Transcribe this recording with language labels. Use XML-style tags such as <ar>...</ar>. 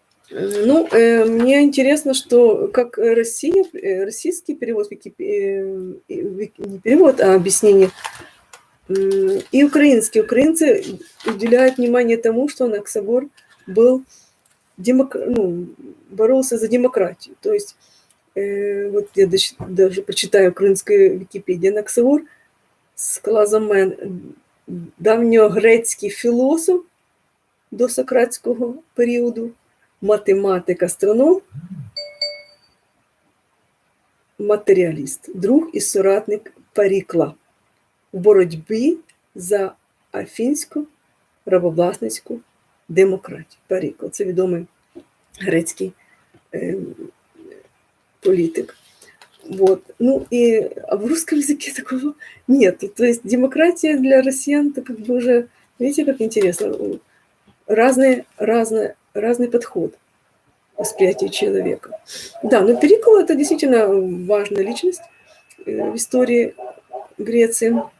<ru>Мне интересно, что как российский перевод, не перевод, а объяснение, и украинский. Украинцы уделяют внимание тому, что Анаксагор был боролся за демократию. То есть, вот я даже почитаю</ru> <uk>українською Вікіпедію. Анаксагор Склазомен, давньогрецький філософ до сократського періоду, математик, астроном, матеріаліст, друг і соратник Перікла в боротьбі за афінську рабовласницьку демократію. Перікл – це відомий грецький политик.</uk> <ru>Вот. А в русском языке такого нет. То есть демократия для россиян, это уже, видите, как интересно, разный подход. восприятия человека. Да, но Перикл – это действительно важная личность в истории Греции.</ru>